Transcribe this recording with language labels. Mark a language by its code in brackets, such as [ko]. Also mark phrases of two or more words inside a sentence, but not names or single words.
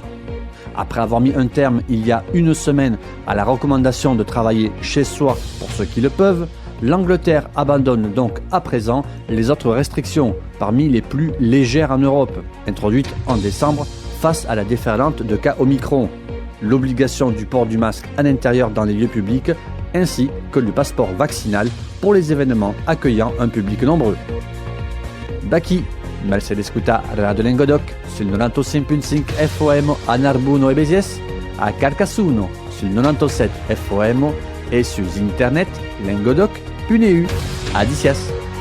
[fr] Après avoir mis un terme il y a une semaine à la recommandation de travailler chez soi pour ceux qui le peuvent, l'Angleterre abandonne donc à présent les autres restrictions, parmi les plus légères en Europe, introduites en décembre face à la déferlante de cas Omicron. L'obligation du port du masque à l'intérieur dans les lieux publics, ainsi que le passeport vaccinal pour les événements accueillant un public nombreux. [oc] Daqui, Mercedes Escuta Radio Languedoc sul 95.5 FOM a Narbuno e Béziers, a Carcassonne sul 97 FOM et sur internet languedoc.eu. Adicias.